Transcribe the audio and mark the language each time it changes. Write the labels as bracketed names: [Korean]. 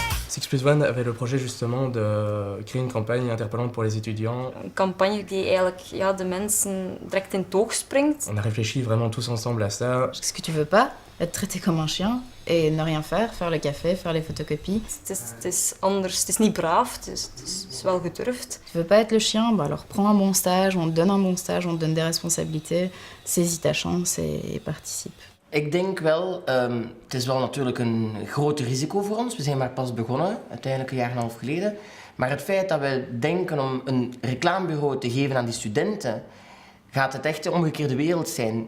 [French] 6+1 avait le projet justement de créer une campagne interpellante pour les étudiants. [Dutch] Een campagne die eigenlijk de mensen direct in het oog springt. [French] On a réfléchi vraiment tous ensemble à ça. Ce que tu veux pas, être traité comme un chien et ne rien faire, faire le café, faire les photocopies. [Dutch] Het is anders, het is niet braaf, het is wel gedurfd. [French] Tu veux pas être le chien, bah alors prends un bon stage, on te donne un bon stage, on te donne des responsabilités, saisis ta chance et participe. [Dutch] Ik denk wel, het is wel natuurlijk een groot risico voor ons. We zijn maar pas begonnen, uiteindelijk 1,5 jaar geleden. Maar het feit dat we denken om een reclamebureau te geven aan die studenten, gaat het echt de omgekeerde wereld zijn.